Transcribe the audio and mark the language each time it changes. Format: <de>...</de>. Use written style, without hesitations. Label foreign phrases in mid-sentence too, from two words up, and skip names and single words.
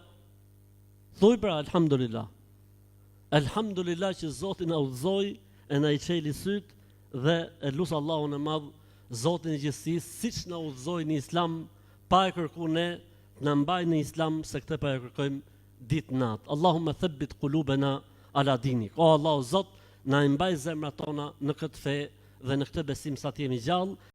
<sq>Thuaj pra elhamdulillah. Elhamdulillah që Zoti na udhëzoi e na i çeli syt dhe e lut Allahun e madh, Zotin e gjithësisë, siç na udhëzoi në Islam, pa e kërkuar ne, na mbaj në Islam se këtë pa e kërkojmë ditë natë.</sq> <ar>اللهم ثبت قلوبنا على دينك.</ar> <sq>O Allahu Zot, na i mbaj zemrat tona në këtë fe dhe në këtë besim sa të jemi gjallë.</sq>